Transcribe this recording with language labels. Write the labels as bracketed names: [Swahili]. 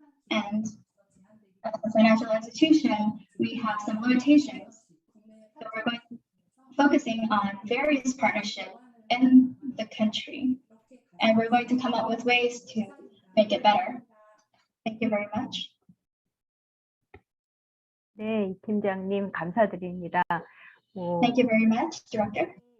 [English] And as a financial institution, we have some limitations. So we're going to focusing on various partnerships in the country, and we're going to come up with ways to make it better. Thank you very much. [Korean] 네, 팀장님 감사드립니다. [English] Thank you very much, Director.